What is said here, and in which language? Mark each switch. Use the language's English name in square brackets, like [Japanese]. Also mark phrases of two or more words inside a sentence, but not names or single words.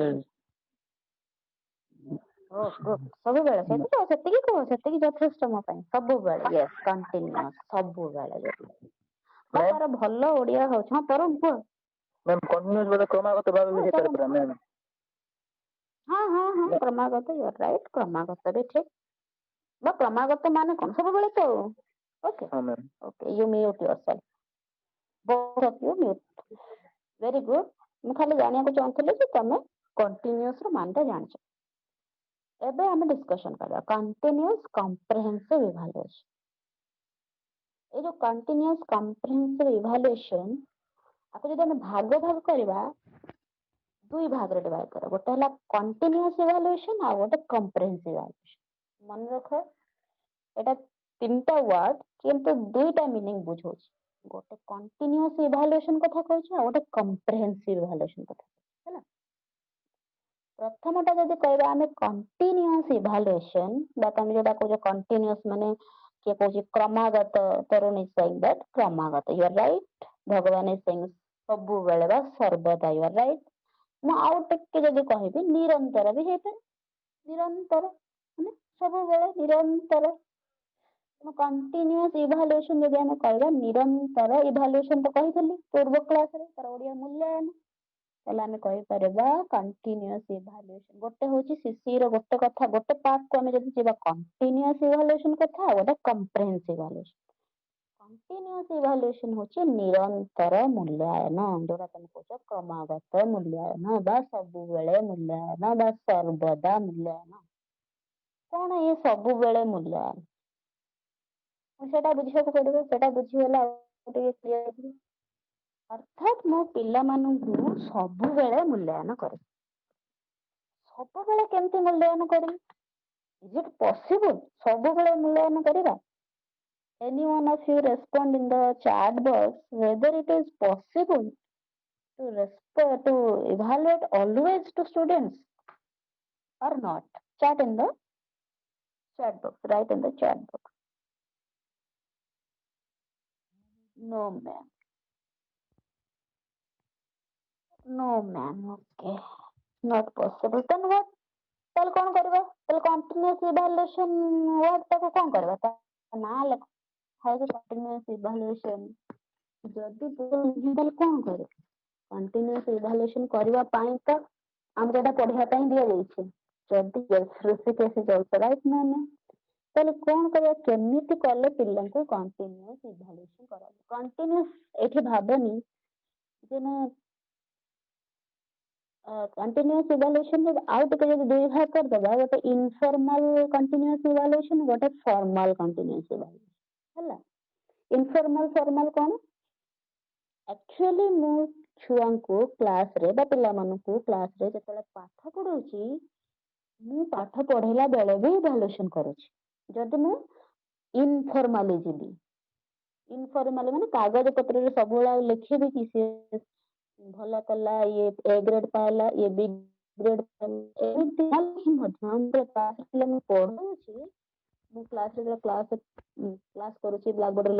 [Odia] ସବୁବେଳେ ସେତିକି କୁହ, ସେତିକି ଯଥେଷ୍ଟ ମୋ ପାଇଁ। ସବୁବେଳେ, [English] yes, continuous, [Odia] ସବୁବେଳେ। ତାର ଭଲ ଓଡିଆ ହଉଛି, ହଁ ତରୁଣ କୁହ। continuous ବୋଲେ କ୍ରମାଗତ ଭାବେ ବି ହେଇପାରିବ ମ୍ୟାମ୍। ହଁ କ୍ରମାଗତ, [English] you are right, [Odia] କ୍ରମାଗତ ବି ଠିକ। ବା କ୍ରମାଗତ ମାନେ କଣ? ସବୁବେଳେ ତ। [English] okay okay, you mute yourself, both of you mute. very good. [Odia] ମୁଁ ଖାଲି ଜାଣିବାକୁ ଚାହୁଁଥିଲି ଯେ ତମେ continuous ର ମାନଟା ଜାଣିଛ। ଏବେ ଆମେ ଡିସ୍କସନ କରିବା [English] continuous comprehensive evaluation। [Odia] ଏ ଯୋଉ [English] continuous comprehensive evaluation, [Odia] ଆକୁ ଯଦି ଆମେ ଭାଗ କରିବା, ଦୁଇ ଭାଗରେ ଡିଭାଇଡ କର। ଗୋଟେ ହେଲା [English] continuous evaluation [Odia] ଆଉ ଗୋଟେ [English] comprehensive evaluation। [Odia] ମନେ ରଖ, ଏଟା ତିନିଟା ୱାର୍ଡ କିନ୍ତୁ ଦୁଇଟା ମିନିଂ ବୁଝଉଛି। ଗୋଟେ [English] continuous evaluation [Odia] କଥା କହୁଛି ଆଉ ଗୋଟେ [English] comprehensive evaluation [Odia] କଥା ହେଲା। ପ୍ରଥମଟା ଯଦି କହିବା ଆମେ [English] continuous evaluation, [Odia] ବା ତମେ ଯୋଉଟା କହୁଛ continuous ମାନେ କିଏ କହୁଛି କ୍ରମାଗତ, ତରୁଣ [English] is saying that [Odia] କ୍ରମାଗତ, [English] you are right, [Odia] ଭଗବାନ [English] is saying [Odia] ସବୁବେଳେ ବା ସର୍ବଦା, [English] you are right। [Odia] ମୁଁ ଆଉ ଟିକେ ଯଦି କହିବି ନିରନ୍ତର ବି ହେଇପାରେ, ନିରନ୍ତର ମାନେ ସବୁବେଳେ ନିରନ୍ତର। [English] continuous evaluation [Odia] ଯଦି ଆମେ କହିବା ନିରନ୍ତର evaluation ତ କହିଥିଲି ପୂର୍ବ କ୍ଲାସରେ, ତାର ଓଡିଆ ମୂଲ୍ୟାୟନ। ତାହେଲେ ଆମେ କହିପାରିବା [English] continuous evaluation। [Odia] ଗୋଟେ ହଉଛି CCE ର ଗୋଟେ କଥା, ଗୋଟେ ପାର୍ଟକୁ ଆମେ ଯଦି ଯିବା [English] continuous evaluation [Odia] କଥା, ଆଉ ଗୋଟେ [English] comprehensive evaluation। continuous evaluation [Odia] ହଉଛି ନିରନ୍ତର ମୂଲ୍ୟାୟନ, ଯୋଉଟା ତମେ କହୁଛ କ୍ରମାଗତ ମୂଲ୍ୟାୟନ ବା ସବୁବେଳେ ମୂଲ୍ୟାୟନ ବା ସର୍ବଦା ମୂଲ୍ୟାୟନ। କଣ ଇଏ ସବୁବେଳେ ମୂଲ୍ୟାୟନ? ସେଟା ବୁଝିବାକୁ ପଡିବ, ସେଟା ବୁଝିଗଲା ଆଉ ଟିକେ କ୍ଲିୟର ହେଇଯିବ। ଅର୍ଥାତ ମୁଁ ପିଲାମାନଙ୍କୁ ସବୁବେଳେ ମୂଲ୍ୟାୟନ କରେ। ସବୁବେଳେ କେମିତି ମୂଲ୍ୟାୟନ କରିବି? [English] Is it possible [Odia] ସବୁବେଳେ ମୂଲ୍ୟାୟନ କରିବା? [English] Any one of you respond in the chat box whether it is possible to evaluate always to students or not. chat in the chat box. Write in the chat box. No, ma'am. No, ma'am. Okay. Not possible. Then what? [Odia] ତାହେଲେ କଣ କରିବା? ତାହେଲେ [English] continuous evaluation word [Odia] ଟାକୁ କଣ କରିବା? ତା ନାଁ ଲେଖା ହେଇଛି [English] continuous evaluation. [Odia] ଯଦି ତାହେଲେ କଣ କରିବା? [English] continuous evaluation [Odia] କରିବା ପାଇଁ ତ ଆମକୁ ଏଟା ପଢିବା ପାଇଁ ଦିଆଯାଇଛି। ଯଦି ଋଷିକେଶ ଯାଉଛ ରାଇଟ୍ ନା ନା? ତାହେଲେ କଣ କରିବା? କେମିତି କଲେ ପିଲାଙ୍କୁ [English] continuous evaluation [Odia] କରାଯିବ? continuous ଏଠି ଭାବନି ଯେ ମୁଁ [English] continuous evaluation [Odia] ଆଉ ଟିକେ ଯଦି ଦୁଇ ଭାଗ କରିଦେବା ଗୋଟେ [English] informal continuous evaluation [Odia] ଗୋଟେ [English] formal continuous evaluation [Odia] ହେଲା। [English] informal formal [Odia] କଣ? actually ମୁଁ ଛୁଆଙ୍କୁ କ୍ଲାସରେ ବା ପିଲାମାନଙ୍କୁ କ୍ଲାସରେ ଯେତେବେଳେ ପାଠ ପଢଉଛି ମୁଁ ପାଠ ପଢେଇଲା ବେଳେ ବି ଇଭାଲୁଏସନ କରୁଛି। ଯଦି ମୁଁ ଇନଫର୍ମାଲି ଯିବି ଇନଫର୍ମାଲି ମାନେ କାଗଜ ପତ୍ରରେ ସବୁବେଳେ ଲେଖିବି କି ସେ ଭଲ କଲା ଇଏ A ଗ୍ରେଡ ପାଇଲା ଇଏ B ଗ୍ରେଡ ପାଇଲା ଏମିତି ମଧ୍ୟ ମୁଁ ପଢଉଛି ମୁଁ କ୍ଲାସରେ କ୍ଲାସ କରୁଛି ବ୍ଲାକ୍ ବୋର୍ଡରେ